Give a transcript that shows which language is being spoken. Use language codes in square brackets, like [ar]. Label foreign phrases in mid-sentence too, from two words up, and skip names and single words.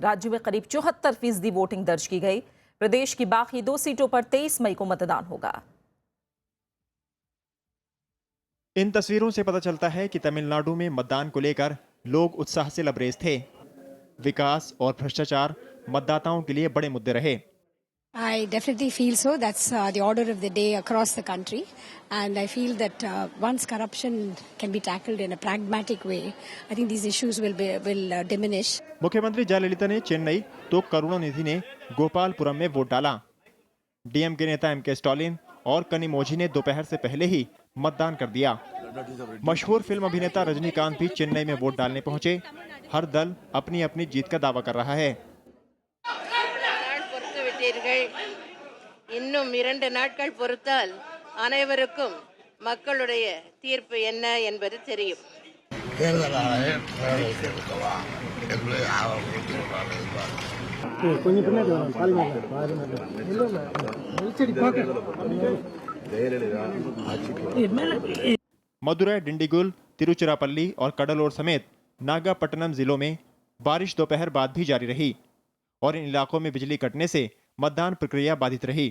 [hi] राज्य में करीब 74% वोटिंग दर्ज की गई। प्रदेश की बाकी 2 सीटों पर 23 मई को मतदान होगा। इन तस्वीरों से पता चलता है कि तमिलनाडु में मतदान को लेकर लोग उत्साह से लबरेज थे। विकास और भ्रष्टाचार मतदाताओं के लिए बड़े मुद्दे रहे। [en] I definitely feel so. That's the order of the day across the country. And I feel that once corruption can be tackled in a pragmatic way, I think these issues will diminish. [hi] मुख्यमंत्री जयललिता ने चेन्नई तो करुणानिधि ने गोपालपुरम में वोट डाला। डीएमके नेता एमके स्टालिन और कनिमोझी ने दोपहर से पहले ही मतदान कर दिया। मशहूर फिल्म अभिनेता रजनीकांत भी चेन्नई में वोट डालने पहुंचे। हर दल अपनी अपनी जीत का दावा कर रहा है। [ta] இன்னும் 2 நாட்கள் பொறுத்தால் அனைவருக்கும் மக்களுடைய தீர்ப்பு என்ன என்பது தெரியும். [hi] मदुरै, डिंडीगुल, तिरुचिरापल्ली और कडलोर समेत नागापट्टनम जिलों में बारिश दोपहर बाद भी जारी रही और इन इलाकों में बिजली कटने से मतदान प्रक्रिया बाधित रही।